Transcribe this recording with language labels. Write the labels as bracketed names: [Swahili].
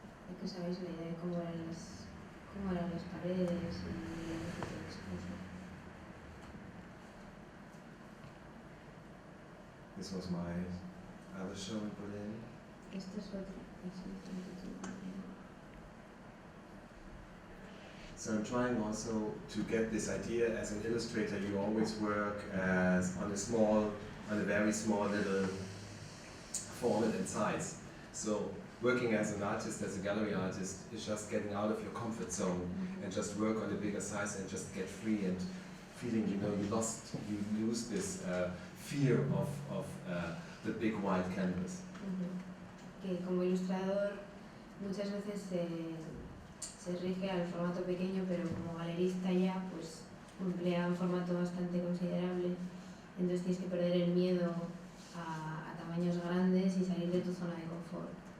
[Spanish] Es que sabéis la idea de cómo eran las paredes y lo que te expuso. [English] This was my other show in Berlin. [Spanish] Esta es otra exhibición que tuve en Berlín. [English] So I'm trying also to get this idea. As an illustrator, you always work on a very small little format and size. So working as an artist, as a gallery artist, is just getting out of your comfort zone and just work on a bigger size and just get free and feeling, you lose this fear of the big wide canvas. [Spanish] Que como ilustrador muchas veces se rige al formato pequeño, pero como galerista ya pues emplea un formato bastante considerable, entonces tienes que perder el miedo a tamaños grandes y salir de tu zona de confort.